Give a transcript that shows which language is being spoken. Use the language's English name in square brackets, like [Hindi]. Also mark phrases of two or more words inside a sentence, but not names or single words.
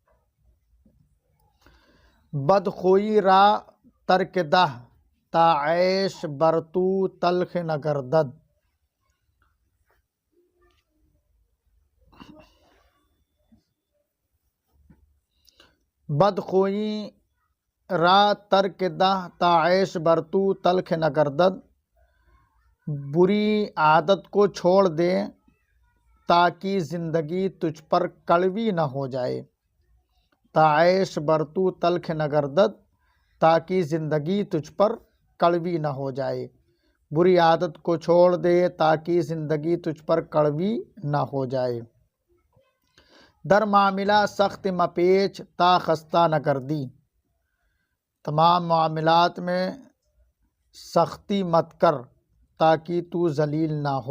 [Persian] بدخوئی را ترک دہ تا عیش بر تو تلخ نگردد۔ بدخوئی را ترک دہ تا عیش بر تو تلخ نگردد، [Urdu] بری عادت کو چھوڑ دے تاکہ زندگی تجھ پر کڑوی نہ ہو جائے۔ [Persian] تا عیش بر تو تلخ نگردد، [Urdu] تاکہ زندگی تجھ پر کڑوی نہ ہو جائے۔ بری عادت کو چھوڑ دے تاکہ زندگی تجھ پر کڑوی نہ ہو جائے۔ [Persian] در معاملہ سخت مپیچ تا خستہ نہ گردی۔ [Urdu] تمام معاملات میں سختی مت کر تاکہ تو ذلیل نہ ہو۔